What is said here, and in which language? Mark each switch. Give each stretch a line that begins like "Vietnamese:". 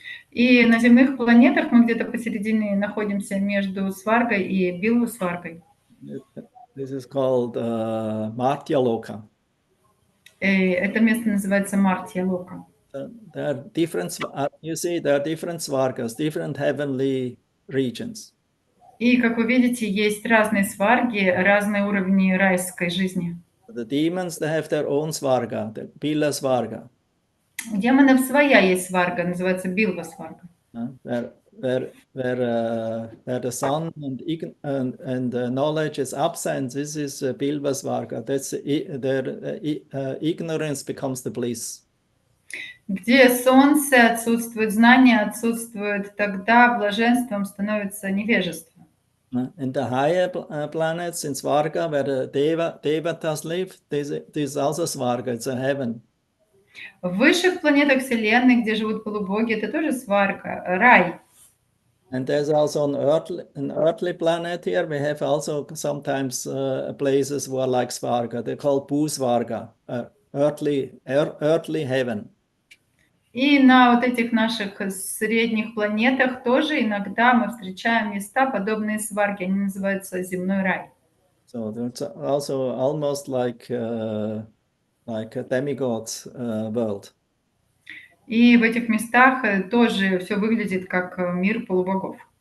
Russian: И на земных планетах мы где-то посередине находимся между Сваргой и Билву-Сваргой.
English: This is called Martya Loka.
Russian: Это место называется Мартия Лока.
English: There are different, you see, there are different Svargas, different heavenly regions.
Russian: И, как вы видите, есть разные сварги, разные уровни райской жизни.
English: The demons, they have their own Svarga, the Pila Svarga.
Russian: У демонов своя есть сварга, называется Билва-Сварга.
English: Where the sun and knowledge is absent, this is Bilva Svarga. That's their ignorance becomes the bliss.
Russian: Где солнце отсутствует, знание отсутствует, тогда блаженством становится невежество.
English: In the higher planets in Svarga, where the Devatas live, this is also Svarga, it's a heaven.
Russian: В высших планетах Вселенной, где живут полубоги, это тоже сварга, рай.
English: And there's also an earthly planet here. We have also sometimes places who are like Svarga. They're called Bhusvarga, earthly heaven.
Russian: И на вот этих наших средних планетах тоже иногда мы встречаем места, подобные сварге. Они называются земной рай.
English: So that's also almost like a demigod's world.
Russian: И в этих местах тоже все выглядит как мир полубогов.